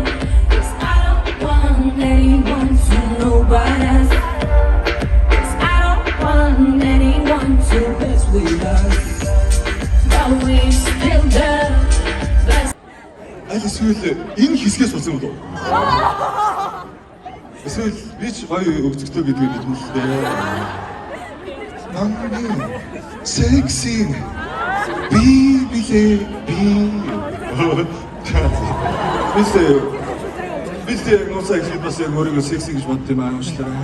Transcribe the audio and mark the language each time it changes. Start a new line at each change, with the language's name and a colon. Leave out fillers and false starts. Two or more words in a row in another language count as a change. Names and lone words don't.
English: 'Cause I don't want anyone to know but us. 'Cause I don't want anyone to mess with us. But we still the best.
Mongolian: Аль эсвэл энэ хэсгээс болсон уу? Эсвэл би ч гоё өвцөгтэй гэдгийг мэдэн л дээ. Намгийн секси би билээ би. Бид нуусаа ихлэд бас яг өөрийгөө секси гэж бодд юм аа уучлаарай.